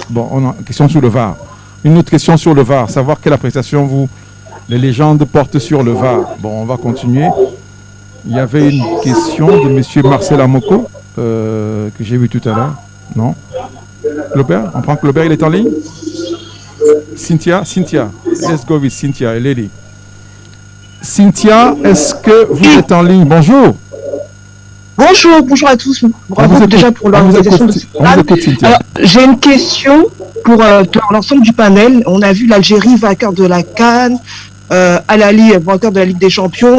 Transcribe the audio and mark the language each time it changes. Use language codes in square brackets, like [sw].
[fr] Bon, on a une question sur le VAR. Une autre question sur le VAR, savoir quelle appréciation les légendes portent sur le VAR. Bon, on va continuer. Il y avait une question de monsieur Marcel Amoko que j'ai vu tout à l'heure. Non? Claubert, on prend Claubert, il est en ligne. [en] Cynthia, let's go with Cynthia, lady. [fr] Cynthia, est-ce que vous êtes en ligne? Bonjour. Bonjour à tous. Bravo déjà pour l'organisation de ce stade. Alors, j'ai une question pour l'ensemble du panel. On a vu l'Algérie vainqueur de la CAN, Al-Ahly vainqueur de la Ligue des Champions.